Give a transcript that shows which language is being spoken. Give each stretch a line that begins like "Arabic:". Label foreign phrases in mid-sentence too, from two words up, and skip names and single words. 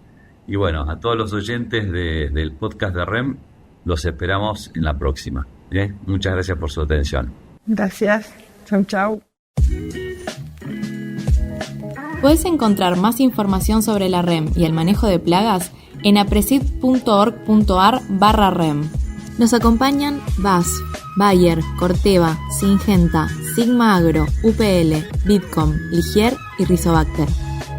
Spanish: Y bueno, a todos los oyentes del podcast de REM, los esperamos en la próxima. Muchas gracias por su atención. Gracias. Chau, chau. Puedes encontrar más información sobre la REM y el manejo de plagas en apresid.org.ar/REM. Nos acompañan BASF, Bayer, Corteva, Syngenta, Sigma Agro, UPL, Bitkom, Ligier y Rizobacter.